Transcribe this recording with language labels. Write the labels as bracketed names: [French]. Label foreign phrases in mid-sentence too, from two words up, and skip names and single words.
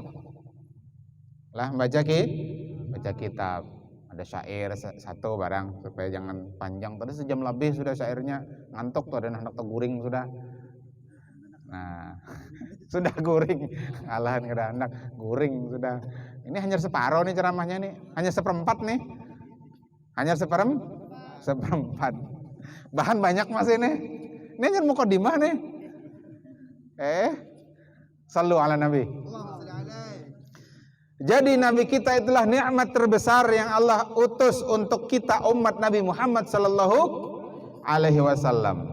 [Indonesian] Lah baca kitab. Ada syair satu barang supaya jangan panjang. [Banjar] Tadi sejam lebih sudah syairnya, ngantuk tuh, ada anak guring sudah. Nah, sudah guring. Alahan kada anak guring sudah. [Indonesian] Ini hanya separuh nih ceramahnya nih, hanya seperempat nih. Hanya seperempat. Bahan banyak mas ini. Ini hanya mukadimah nih. [Arabic] Sallu ala Nabi. [Indonesian] Jadi Nabi kita itulah nikmat terbesar yang Allah utus untuk kita umat Nabi Muhammad [Arabic] sallallahu alaihi wasallam.